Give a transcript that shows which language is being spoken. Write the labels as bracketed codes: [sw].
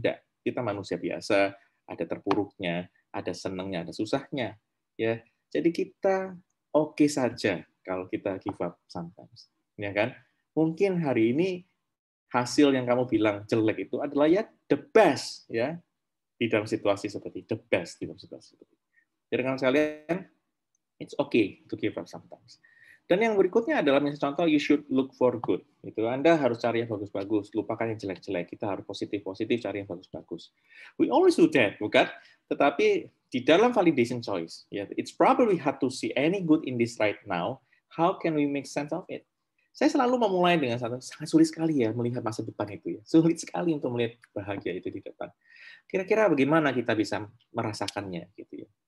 [id] Enggak, kita manusia biasa, ada terpuruknya, ada senangnya, ada susahnya ya. Jadi kita oke saja kalau kita [en] give up sometimes. [id] Ya kan? Mungkin hari ini hasil yang kamu bilang jelek itu adalah ya [en] the best [id] ya di dalam situasi seperti the best di dalam situasi seperti itu. Jadi kan sekalian, [en] it's okay to give up sometimes. [id] Dan yang berikutnya adalah misalnya contoh [en] you should look for good. [id] Itu Anda harus cari yang bagus-bagus, lupakan yang jelek-jelek. Kita harus positif-positif, cari yang bagus-bagus. [en] We always do that, [id] bukan? Tetapi di dalam [en] validation choice, ya, it's probably hard to see any good in this right now. How can we make sense of it? [id] Saya selalu memulai dengan sangat sulit sekali ya melihat masa depan itu ya. Sulit sekali untuk melihat bahagia itu di depan. Kira-kira bagaimana kita bisa merasakannya gitu ya.